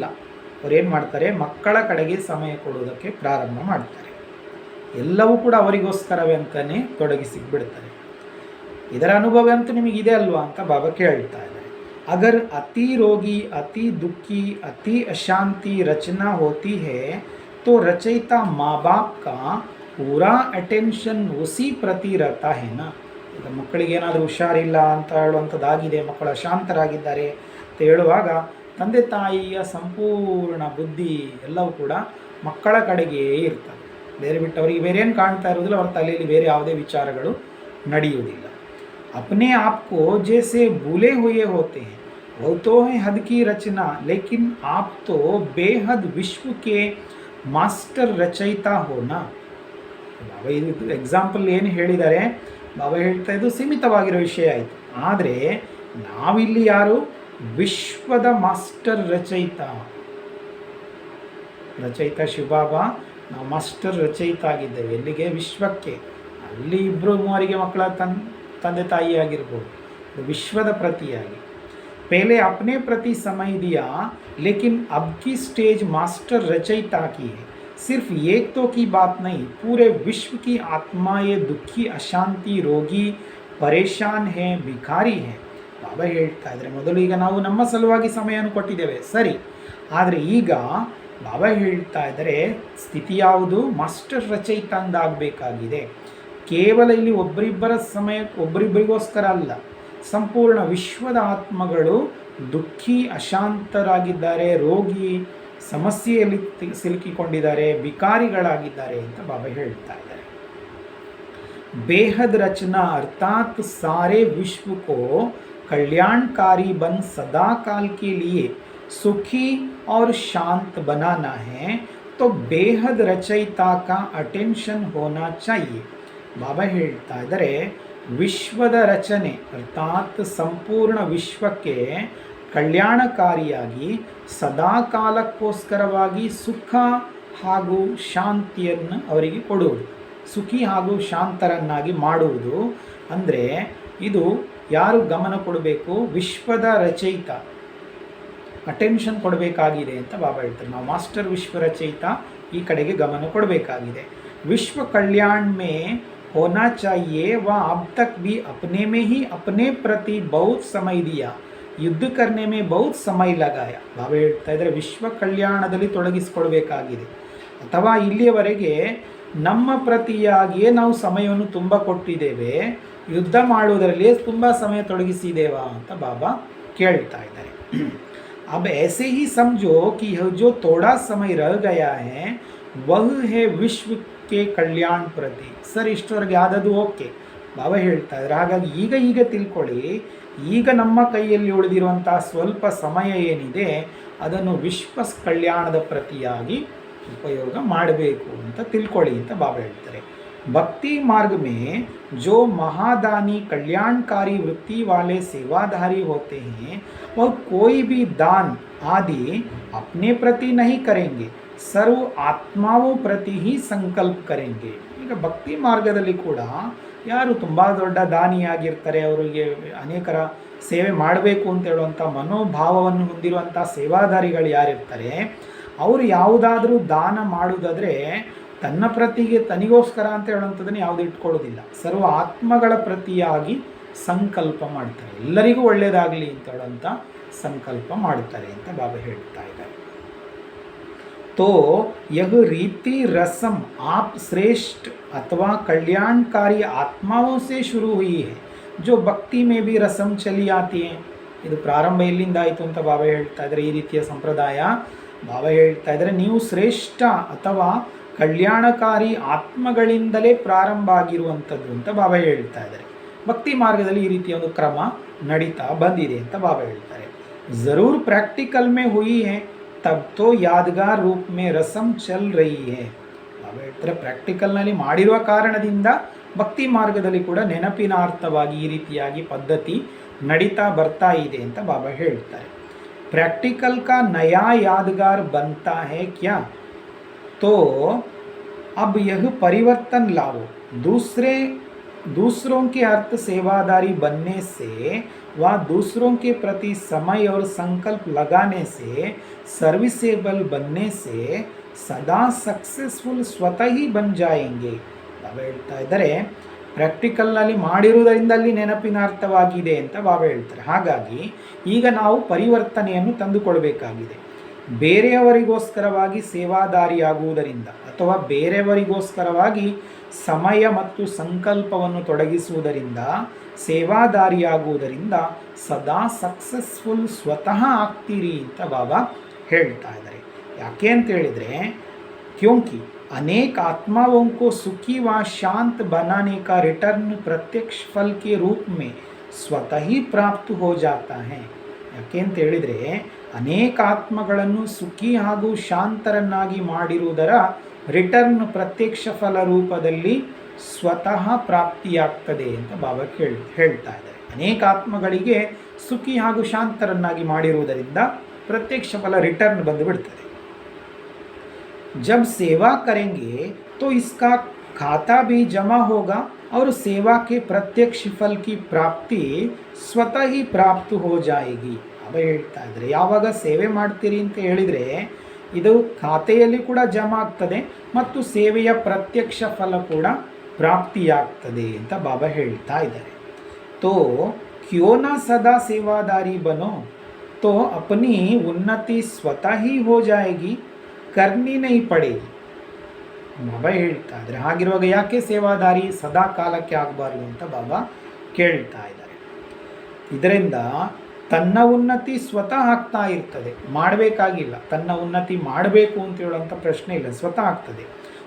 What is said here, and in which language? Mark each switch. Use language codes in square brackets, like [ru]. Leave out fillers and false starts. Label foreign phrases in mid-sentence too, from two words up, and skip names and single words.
[kn] ಅವರೇನು ಮಾಡ್ತಾರೆ, ಮಕ್ಕಳ ಕಡೆಗೆ ಸಮಯ ಕೊಡುವುದಕ್ಕೆ ಪ್ರಾರಂಭ ಮಾಡ್ತಾರೆ. ಎಲ್ಲವೂ ಕೂಡ ಅವರಿಗೋಸ್ಕರವೇ ಅಂತಲೇ ತೊಡಗಿಸಿಬಿಡ್ತಾರೆ. ಇದರ ಅನುಭವ ಅಂತೂ ನಿಮಗಿದೆ ಅಲ್ವಾ ಅಂತ ಬಾಬಾ ಕೇಳ್ತಾ ಇದ್ದಾರೆ. [hi] अगर अति रोगी, अति दुःखी, अति अशांति रचना होती है तो रचयिता माँ बाप का पूरा अटेंशन उसी प्रति रहता है ना. [kn] ಈಗ ಮಕ್ಕಳಿಗೆ ಏನಾದರೂ ಹುಷಾರಿಲ್ಲ ಅಂತ ಹೇಳುವಂಥದ್ದಾಗಿದೆ, ಮಕ್ಕಳು ಅಶಾಂತರಾಗಿದ್ದಾರೆ ಅಂತ ಹೇಳುವಾಗ ತಂದೆ ತಾಯಿಯ ಸಂಪೂರ್ಣ ಬುದ್ಧಿ ಎಲ್ಲವೂ ಕೂಡ ಮಕ್ಕಳ ಕಡೆಗೆ ಇರ್ತದೆ. ಬೇರೆ ಬಿಟ್ಟು ಅವರಿಗೆ ಬೇರೆ ಏನು ಕಾಣ್ತಾ ಇರೋದಿಲ್ಲ, ಅವರ ತಲೆಯಲ್ಲಿ ಬೇರೆ ಯಾವುದೇ ವಿಚಾರಗಳು ನಡೆಯುವುದಿಲ್ಲ. [hi] अपने आप को जैसे भूले हुए होते हैं, वो तो है हद की रचना, लेकिन आप तो बेहद विश्व के मास्टर रचयिता होना. [kn] ಬಾಬಾ ಇದು ಎಕ್ಸಾಂಪಲ್ ಏನು ಹೇಳಿದ್ದಾರೆ, ಬಾಬಾ ಹೇಳ್ತಾ ಇದ್ದು ಸೀಮಿತವಾಗಿರೋ ವಿಷಯ ಆಯಿತು. ಆದರೆ ನಾವಿಲ್ಲಿ ಯಾರು, ವಿಶ್ವದ ಮಾಸ್ಟರ್ ರಚಯಿತ ಶಿವಬಾಬಾ. ನಾವು ಮಾಸ್ಟರ್ ರಚಯಿತ ಆಗಿದ್ದೇವೆ. ಎಲ್ಲಿಗೆ, ವಿಶ್ವಕ್ಕೆ. ಅಲ್ಲಿ ಇಬ್ಬರು ಮೂವರಿಗೆ ಮಕ್ಕಳ ತಂದೆ ತಾಯಿ ಆಗಿರ್ಬೋದು, ವಿಶ್ವದ ಪ್ರತಿಯಾಗಿ. [hi] पहले अपने प्रति समय दिया, लेकिन अब की स्टेज मास्टर रचयिता की है. सिर्फ एक तो की बात नहीं, पूरे विश्व की आत्माएं दुखी, अशांति, रोगी, परेशान है, भिखारी है. [kn] ಬಾಬಾ ಹೇಳ್ತಾ ಇದ್ದಾರೆ, ಮೊದಲು ಈಗ ನಾವು ನಮ್ಮ ಸಲುವಾಗಿ ಸಮಯವನ್ನು ಕೊಟ್ಟಿದ್ದೇವೆ ಸರಿ, ಆದರೆ ಈಗ ಬಾಬಾ ಹೇಳ್ತಾ ಇದ್ದಾರೆ ಸ್ಥಿತಿ ಯಾವುದು, ಮಾಸ್ಟರ್ ರಚಯಿತ ಅಂದಾಗಬೇಕಾಗಿದೆ. ಕೇವಲ ಇಲ್ಲಿ ಒಬ್ಬರಿಬ್ಬರಿಗೋಸ್ಕರ ಅಲ್ಲ, ಸಂಪೂರ್ಣ ವಿಶ್ವದ ಆತ್ಮಗಳು ದುಃಖಿ, ಅಶಾಂತರಾಗಿದ್ದಾರೆ, ರೋಗಿ, ಸಮಸ್ಯೆಯಲ್ಲಿ ಸಿಲುಕಿಕೊಂಡಿದ್ದಾರೆ, ಭಿಕಾರಿಗಳಾಗಿದ್ದಾರೆ ಅಂತ ಬಾಬಾ ಹೇಳ್ತಾ ಇದ್ದಾರೆ. [hi] बेहद रचना अर्थात सारे विश्व को कल्याणकारी बन सदा काल के लिए सुखी और शांत बनाना है, तो बेहद रचयिता का अटेंशन होना चाहिए. [kn] ಬಾಬಾ ಹೇಳ್ತಾ ಇದ್ದಾರೆ, ವಿಶ್ವದ ರಚನೆ ಅರ್ಥಾತ್ ಸಂಪೂರ್ಣ ವಿಶ್ವಕ್ಕೆ ಕಲ್ಯಾಣಕಾರಿಯಾಗಿ ಸದಾ ಕಾಲಕ್ಕೋಸ್ಕರವಾಗಿ ಸುಖ ಹಾಗೂ ಶಾಂತಿಯನ್ನು ಅವರಿಗೆ ಕೊಡುವುದು, ಸುಖಿ ಹಾಗೂ ಶಾಂತರನ್ನಾಗಿ ಮಾಡುವುದು. ಅಂದರೆ ಇದು ಯಾರು ಗಮನ ಕೊಡಬೇಕು? ವಿಶ್ವದ ರಚಯಿತ ಅಟೆನ್ಷನ್ ಕೊಡಬೇಕಾಗಿದೆ ಅಂತ ಬಾಬಾ ಹೇಳ್ತಾರೆ. ನಾವು ಮಾಸ್ಟರ್ ವಿಶ್ವ ರಚಯಿತ ಈ ಕಡೆಗೆ ಗಮನ ಕೊಡಬೇಕಾಗಿದೆ. [hi] विश्व कल्याण में होना चाहिए। वह अब तक भी अपने में ही अपने प्रति बहुत समय दिया, ಯುದ್ಧ करने में बहुत समय लगाया. [kn] ಬಾಬಾ ಹೇಳ್ತಾ ಇದ್ದಾರೆ, ವಿಶ್ವ ಕಲ್ಯಾಣದಲ್ಲಿ ತೊಡಗಿಸಿಕೊಳ್ಬೇಕಾಗಿದೆ. ಅಥವಾ ಇಲ್ಲಿಯವರೆಗೆ ನಮ್ಮ ಪ್ರತಿಯಾಗಿಯೇ ನಾವು ಸಮಯವನ್ನು ತುಂಬ ಕೊಟ್ಟಿದ್ದೇವೆ, ಯುದ್ಧ ಮಾಡುವುದರಲ್ಲಿ ತುಂಬ ಸಮಯ ತೊಡಗಿಸಿದ್ದೇವಾ ಅಂತ ಬಾಬಾ ಕೇಳ್ತಾ ಇದ್ದಾರೆ. [hi] अब ऐसे ही समझो कि यह जो थोड़ा समय रह गया है वह है विश्व के कल्याण प्रति. [kn] ಸರ್, ಇಷ್ಟವರೆಗೆ ಆದದ್ದು ಓಕೆ, ಬಾಬಾ ಹೇಳ್ತಾ ಇದ್ದಾರೆ. ಹಾಗಾಗಿ ಈಗ ತಿಳ್ಕೊಳ್ಳಿ, ಈಗ ನಮ್ಮ ಕೈಯಲ್ಲಿ ಉಳಿದಿರುವಂಥ ಸ್ವಲ್ಪ ಸಮಯ ಏನಿದೆ ಅದನ್ನು ವಿಶ್ವ ಕಲ್ಯಾಣದ ಪ್ರತಿಯಾಗಿ ಉಪಯೋಗ ಮಾಡಬೇಕು ಅಂತ ತಿಳ್ಕೊಳ್ಳಿ ಅಂತ ಬಾಬಾ ಹೇಳ್ತಾರೆ. [hi] भक्ति मार्ग में जो महादानी कल्याणकारी वृत्ति वाले सेवाधारी होते हैं वह कोई भी दान आदि अपने प्रति नहीं करेंगे, सर्व आत्माओं प्रति ही संकल्प करेंगे. [kn] ಈಗ ಭಕ್ತಿ ಮಾರ್ಗದಲ್ಲಿ ಕೂಡ ಯಾರು ತುಂಬ ದೊಡ್ಡ ದಾನಿಯಾಗಿರ್ತಾರೆ, ಅವರಿಗೆ ಅನೇಕರ ಸೇವೆ ಮಾಡಬೇಕು ಅಂತ ಹೇಳುವಂಥ ಮನೋಭಾವವನ್ನು ಹೊಂದಿರುವಂಥ ಸೇವಾದಾರಿಗಳು ಯಾರಿರ್ತಾರೆ, ಅವರು ಯಾವುದಾದ್ರೂ ದಾನ ಮಾಡುವುದಾದರೆ ತನ್ನ ಪ್ರತಿಗೆ ತನಿಗೋಸ್ಕರ ಅಂತ ಹೇಳುವಂಥದ್ದನ್ನು ಯಾವುದು ಇಟ್ಕೊಳ್ಳೋದಿಲ್ಲ, ಸರ್ವ ಆತ್ಮಗಳ ಪ್ರತಿಯಾಗಿ ಸಂಕಲ್ಪ ಮಾಡ್ತಾರೆ, ಎಲ್ಲರಿಗೂ ಒಳ್ಳೆಯದಾಗಲಿ ಅಂತ ಹೇಳುವಂಥ ಸಂಕಲ್ಪ ಮಾಡ್ತಾರೆ ಅಂತ ಬಾಬಾ ಹೇಳ್ತಾ ಇದ್ದಾರೆ. [hi] तो यह रीति रस्म आप श्रेष्ठ अथवा कल्याणकारी आत्माओं से शुरू हुई है, जो भक्ति में भी रस्म चली आती है. [kn] ಇದು ಪ್ರಾರಂಭ ಎಲ್ಲಿಂದ ಆಯಿತು ಅಂತ ಬಾಬಾ ಹೇಳ್ತಾ ಇದ್ದಾರೆ. ಈ ರೀತಿಯ ಸಂಪ್ರದಾಯ ಬಾಬಾ ಹೇಳ್ತಾ ಇದ್ದಾರೆ, ನೀವು ಶ್ರೇಷ್ಠ ಅಥವಾ ಕಲ್ಯಾಣಕಾರಿ ಆತ್ಮಗಳಿಂದಲೇ ಪ್ರಾರಂಭ ಆಗಿರುವಂಥದ್ದು ಅಂತ ಬಾಬಾ ಹೇಳ್ತಾ ಇದ್ದಾರೆ. ಭಕ್ತಿ ಮಾರ್ಗದಲ್ಲಿ ಈ ರೀತಿಯ ಒಂದು ಕ್ರಮ ನಡೀತಾ ಬಂದಿದೆ ಅಂತ ಬಾಬಾ ಹೇಳ್ತಾರೆ. [hi] ज़रूर प्रैक्टिकल में हुई है, तब तो यादगार रूप में रसम चल रही है. [kn] ಬಾಬಾ ಹೇಳ್ತಾರೆ, ಪ್ರಾಕ್ಟಿಕಲ್ನಲ್ಲಿ ಮಾಡಿರುವ ಕಾರಣದಿಂದ ಭಕ್ತಿ ಮಾರ್ಗದಲ್ಲಿ ಕೂಡ ನೆನಪಿನಾರ್ಥವಾಗಿ ಈ ರೀತಿಯಾಗಿ ಪದ್ಧತಿ ನಡೀತಾ ಬರ್ತಾ ಇದೆ ಅಂತ ಬಾಬಾ ಹೇಳ್ತಾರೆ. [hi] प्रैक्टिकल का नया यादगार बनता है क्या, तो अब यह परिवर्तन लाओ. दूसरों के अर्थ सेवादारी बनने से व दूसरों के प्रति समय और संकल्प लगाने से, सर्विसेबल बनने से सदा सक्सेसफुल स्वतः ही बन जाएंगे. [kn] ಬಾಬಾ ಹೇಳ್ತಾ ಇದ್ದಾರೆ, ಪ್ರಾಕ್ಟಿಕಲ್ನಲ್ಲಿ ಮಾಡಿರುವುದರಿಂದ ಅಲ್ಲಿ ನೆನಪಿನಾರ್ಥವಾಗಿದೆ ಅಂತ ಬಾಬಾ ಹೇಳ್ತಾರೆ. ಹಾಗಾಗಿ ಈಗ ನಾವು ಪರಿವರ್ತನೆಯನ್ನು ತಂದುಕೊಳ್ಬೇಕಾಗಿದೆ. ಬೇರೆಯವರಿಗೋಸ್ಕರವಾಗಿ ಸೇವಾದಾರಿಯಾಗುವುದರಿಂದ ಅಥವಾ ಬೇರೆಯವರಿಗೋಸ್ಕರವಾಗಿ ಸಮಯ ಮತ್ತು ಸಂಕಲ್ಪವನ್ನು ತೊಡಗಿಸುವುದರಿಂದ, ಸೇವಾದಾರಿಯಾಗುವುದರಿಂದ ಸದಾ ಸಕ್ಸಸ್ಫುಲ್ ಸ್ವತಃ ಆಗ್ತೀರಿ ಅಂತ ಬಾಬಾ ಹೇಳ್ತಾ ಇದ್ದಾರೆ. ಯಾಕೆ ಅಂತ ಹೇಳಿದರೆ, [hi] ಕ್ಯೋಂಕಿ अनेक आत्माओं को सुखी व शांत बनाने का रिटर्न प्रत्यक्ष फल के रूप में स्वतः ही प्राप्त हो जाता है. [kn] ಯಾಕೆ ಅಂತ ಹೇಳಿದರೆ, ಅನೇಕ ಆತ್ಮಗಳನ್ನು ಸುಖಿ ಹಾಗೂ ಶಾಂತರನ್ನಾಗಿ ಮಾಡಿರುವುದರ ರಿಟರ್ನ್ ಪ್ರತ್ಯಕ್ಷ ಫಲ ರೂಪದಲ್ಲಿ ಸ್ವತಃ ಪ್ರಾಪ್ತಿಯಾಗ್ತದೆ ಅಂತ ಬಾಬಾ ಹೇಳ್ತಾ ಇದ್ದಾರೆ. ಅನೇಕ ಆತ್ಮಗಳಿಗೆ ಸುಖಿ ಹಾಗೂ ಶಾಂತರನ್ನಾಗಿ ಮಾಡಿರುವುದರಿಂದ ಪ್ರತ್ಯಕ್ಷ ಫಲ ರಿಟರ್ನ್ ಬಂದು ಬಿಡ್ತದೆ. [hi] जब सेवा करेंगे तो इसका खाता भी जमा होगा और सेवा के प्रत्यक्ष फल की प्राप्ति स्वतः ही प्राप्त हो जाएगी. [kn] ಬಾಬಾ ಹೇಳ್ತಾ ಇದ್ದಾರೆ, ಯಾವಾಗ ಸೇವೆ ಮಾಡ್ತೀರಿ ಅಂತ ಹೇಳಿದರೆ ಇದು ಖಾತೆಯಲ್ಲಿ ಕೂಡ ಜಮಾ ಆಗ್ತದೆ ಮತ್ತು ಸೇವೆಯ ಪ್ರತ್ಯಕ್ಷ ಫಲ ಕೂಡ ಪ್ರಾಪ್ತಿಯಾಗ್ತದೆ ಅಂತ ಬಾಬಾ ಹೇಳ್ತಾ ಇದ್ದಾರೆ. [hi] तो क्यों ना सदा सेवादारी बनो, तो अपनी उन्नति स्वतः ही हो जाएगी, करनी नहीं पड़ेगी. [kn] ಬಾಬಾ ಹೇಳ್ತಾ ಇದ್ದಾರೆ, ಹಾಗಿರುವಾಗ ಯಾಕೆ ಸೇವಾದಾರಿ ಸದಾ ಕಾಲಕ್ಕೆ ಆಗಬಾರ್ದು ಅಂತ ಬಾಬಾ ಕೇಳ್ತಾ ಇದ್ದಾರೆ. ಇದರಿಂದ ತನ್ನ ಉನ್ನತಿ ಸ್ವತಃ ಆಗ್ತಾ ಇರ್ತದೆ, ಮಾಡಬೇಕಾಗಿಲ್ಲ. ತನ್ನ ಉನ್ನತಿ ಮಾಡಬೇಕು ಅಂತ ಹೇಳುವಂಥ ಪ್ರಶ್ನೆ ಇಲ್ಲ, ಸ್ವತಃ ಆಗ್ತದೆ.